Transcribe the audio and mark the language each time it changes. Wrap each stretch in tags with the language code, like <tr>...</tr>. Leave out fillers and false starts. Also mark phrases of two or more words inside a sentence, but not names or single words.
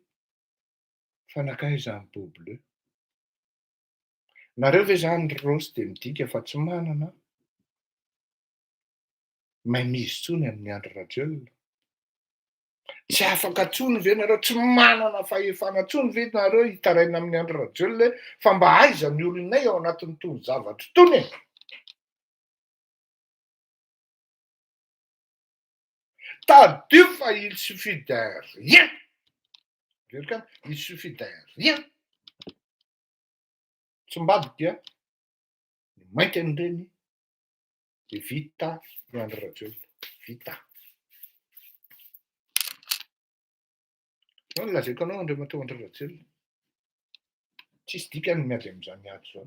<mg>Fanakaizan'ny Beau Bleu. Nareo ve zany rosy dia midika fa tsy manana mainmise tsony amin'ny Andry Rajoelina. Tsy afaka tsony ve nareo, tsy manana fahefana tsony ve nareo hitaraina amin'ny Andry Rajoelina fa mba aiza ny olonay ao anatin'ny tony zavatra tony.</mg> <fr>T'as deux fois, il suffit d'un rien. Il suffit d'un rien.</fr> <mg>Tsy mbadika ny mainty an'ireny dia vita ny Andry Rajoelina. Vita. No lazaiko anao Andriamatoa Andry Rajoelina. Tsisy dikany miady amin'izany ady izany.</mg>